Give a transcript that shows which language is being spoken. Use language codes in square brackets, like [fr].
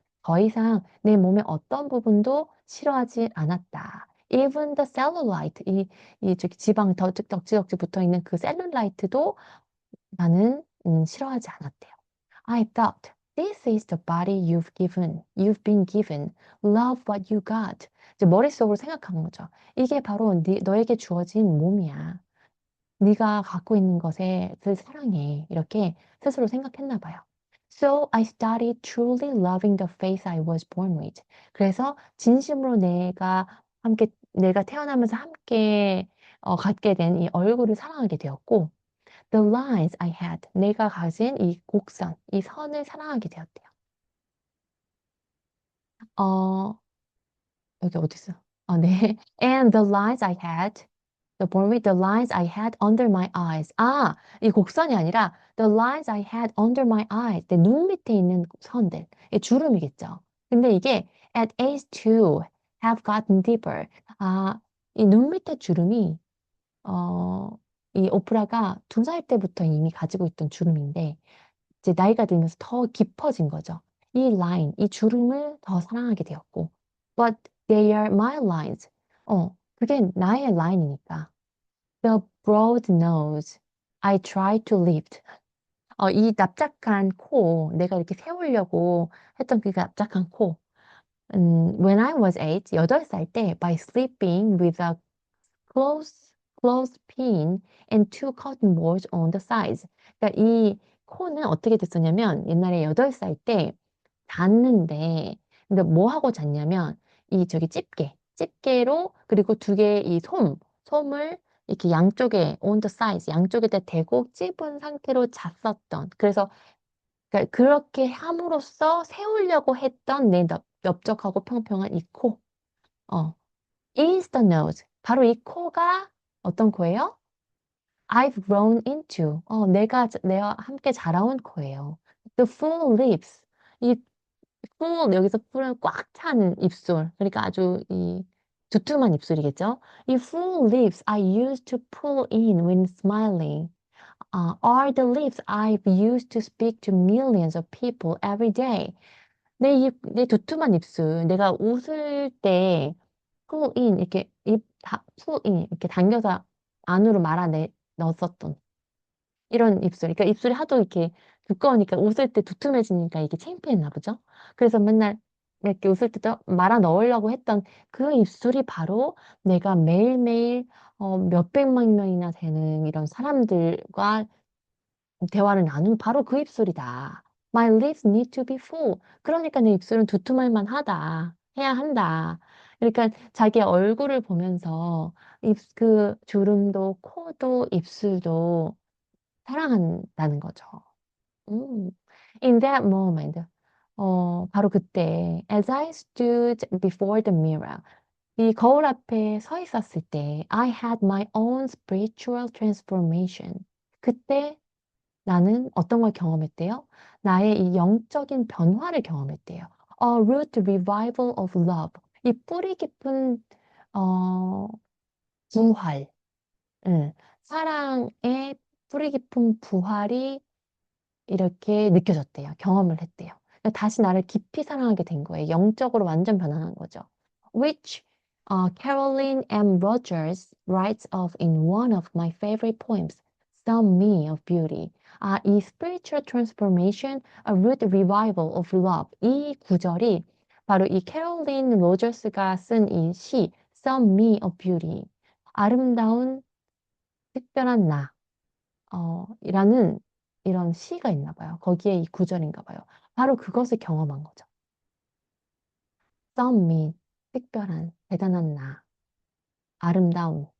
[ko] 더 이상 내 몸의 어떤 부분도 싫어하지 않았다. [en] Even the cellulite, [ko] 저기 지방 덕지덕지 붙어 있는 그 셀룰라이트도 나는 싫어하지 않았대요. [en] I thought, this is the body you've been given. Love what you got. [ko] 이제 머릿속으로 생각한 거죠. 이게 바로 너에게 주어진 몸이야. 네가 갖고 있는 것을 사랑해. 이렇게 스스로 생각했나 봐요. [en] So I started truly loving the face I was born with. [ko] 그래서 진심으로 내가 태어나면서 함께 갖게 된 이 얼굴을 사랑하게 되었고, [en] the lines I had, [ko] 내가 가진 이 곡선, 이 선을 사랑하게 되었대요. 어, 여기 어디 있어? 네. [en] And the lines I had, the lines I had under my eyes. [ko] 이 곡선이 아니라 [en] the lines I had under my eyes. [ko] 내 눈 밑에 있는 선들. 이 주름이겠죠. 근데 이게 [en] at age 2 have gotten deeper. [ko] 이 눈 밑에 주름이 어, 이 오프라가 2살 때부터 이미 가지고 있던 주름인데 이제 나이가 들면서 더 깊어진 거죠. 이 라인, 이 주름을 더 사랑하게 되었고. [en] But they are my lines. [ko] 그게 나의 라인이니까. [en] The broad nose I try to lift. [ko] 이 납작한 코, 내가 이렇게 세우려고 했던 그 납작한 코. [en] When I was [ko] 8살 때, [en] by sleeping with a close, clothespin and two cotton balls on the sides. [ko] 그러니까 이 코는 어떻게 됐었냐면 옛날에 8살 때 잤는데 근데 뭐 하고 잤냐면 이 저기 집게로 그리고 두 개의 이 솜을 이렇게 양쪽에 [en] on the sides [ko] 양쪽에다 대고 찝은 상태로 잤었던 그래서 그러니까 그렇게 함으로써 세우려고 했던 내 넓적하고 평평한 이 코. [en] 어. is the nose. [ko] 바로 이 코가 어떤 코예요? [en] I've grown into. [ko] 내가 함께 자라온 코예요. [en] The full lips. [ko] 이 full, 여기서 full은 꽉 찬 입술. 그러니까 아주 이 두툼한 입술이겠죠? [en] 이 full lips I used to pull in when smiling. Are the lips I've used to speak to millions of people every day. [ko] 내 두툼한 입술. 내가 웃을 때 pull in 이렇게 pull in 이렇게 당겨서 안으로 넣었었던 이런 입술. 그러니까 입술이 하도 이렇게 두꺼우니까 웃을 때 두툼해지니까 이게 창피했나 보죠. 그래서 맨날 이렇게 웃을 때도 말아 넣으려고 했던 그 입술이 바로 내가 매일매일 몇백만 명이나 되는 이런 사람들과 대화를 나눈 바로 그 입술이다. [en] My lips need to be full. [ko] 그러니까 내 입술은 두툼할 만하다. 해야 한다. 그러니까 자기 얼굴을 보면서 그 주름도 코도 입술도 사랑한다는 거죠. 음. [en] In that moment, [ko] 바로 그때, [en] as I stood before the mirror, [ko] 이 거울 앞에 서 있었을 때, [en] I had my own spiritual transformation. [ko] 그때 나는 어떤 걸 경험했대요? 나의 이 영적인 변화를 경험했대요. [en] A root revival of love. [ko] 이 뿌리 깊은, 어, 부활, 응. 사랑의 뿌리 깊은 부활이 이렇게 느껴졌대요. 경험을 했대요. 그러니까 다시 나를 깊이 사랑하게 된 거예요. 영적으로 완전 변화한 거죠. [en] Which Caroline M. Rogers writes of in one of my favorite poems, Some Me of Beauty. [ko] 아, 이 [en] spiritual transformation, a root revival of love. [ko] 이 구절이 바로 이 캐롤린 로저스가 쓴 이 시, Some Me of Beauty. 아름다운 특별한 나. 이라는 이런 시가 있나 봐요. 거기에 이 구절인가 봐요. 바로 그것을 경험한 거죠. 썸밋, 특별한, 대단한 나, 아름다움.